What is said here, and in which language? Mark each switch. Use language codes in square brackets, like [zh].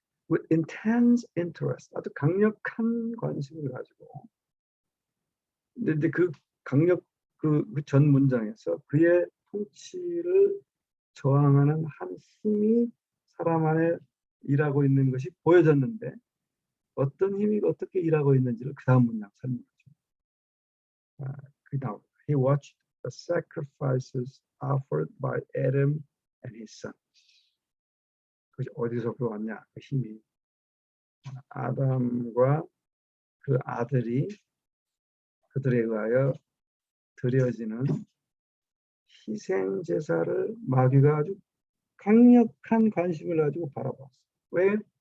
[en] With intense interest, [ko] 아주 강력한 관심을 가지고, 근데 그 강력 그 전 문장에서 그의 통치를 저항하는 한 힘이 사람 안에 일하고 있는 것이 보여졌는데 어떤 힘이 어떻게 일하고 있는지를 그 다음 문장 설명하죠. 그 다음 [en] He watched the sacrifices offered by Adam and his sons. [ko] 그것이 어디서 왔냐? 그 힘이 아담과 그 아들이 그들에 의하여 드려지는 희생 제사를 마귀가 아주 강력한 관심을 가지고 바라봤어요. 왜?